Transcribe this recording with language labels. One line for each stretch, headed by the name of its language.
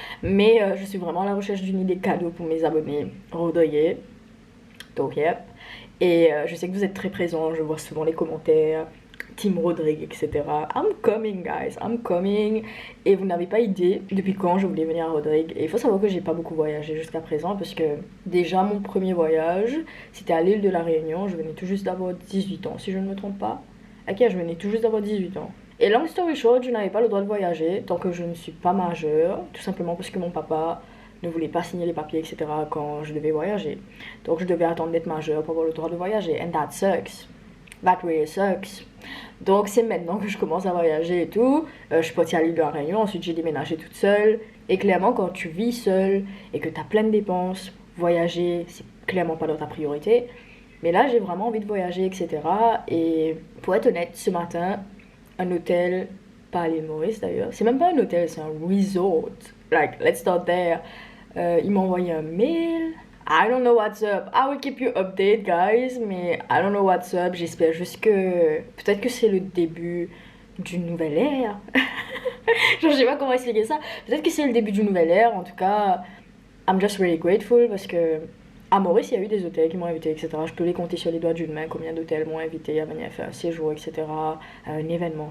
French: Mais je suis vraiment à la recherche d'une idée cadeau pour mes abonnés Rodrigue. Donc yep. Et je sais que vous êtes très présents, je vois souvent les commentaires. Team Rodrigue, etc.
English: I'm coming guys, I'm coming.
French: Et vous n'avez pas idée depuis quand je voulais venir à Rodrigue. Et il faut savoir que j'ai pas beaucoup voyagé jusqu'à présent. Parce que déjà mon premier voyage, c'était à l'île de la Réunion. Je venais tout juste d'avoir 18 ans si je ne me trompe pas. Ok, je venais tout juste d'avoir 18 ans. Et
English: long story short,
French: je n'avais pas le droit de voyager tant que je ne suis pas majeure, tout simplement parce que mon papa ne voulait pas signer les papiers, etc. quand je devais voyager. Donc je devais attendre d'être majeure pour avoir le droit de voyager.
English: And that sucks. That really sucks.
French: Donc c'est maintenant que je commence à voyager et tout. Je suis partie à l'île de la Réunion, ensuite j'ai déménagé toute seule. Et clairement, quand tu vis seule et que tu as plein de dépenses, voyager, c'est clairement pas dans ta priorité. Mais là, j'ai vraiment envie de voyager, etc. Et pour être honnête, ce matin, un hôtel, pas à l'île Maurice d'ailleurs, c'est même pas un hôtel, c'est un resort.
English: Like, let's start there.
French: Il m'a envoyé un mail.
English: I don't know what's up. I will keep you updated, guys. Mais I don't know what's up.
French: J'espère juste que... Peut-être que c'est le début d'une nouvelle ère. Genre, je sais pas comment expliquer ça. Peut-être que c'est le début d'une nouvelle ère. En tout cas,
English: I'm just really grateful
French: parce que... À Maurice, il y a eu des hôtels qui m'ont invité, etc. Je peux les compter sur les doigts d'une main. Combien d'hôtels m'ont invité à venir faire un séjour, etc. À un événement.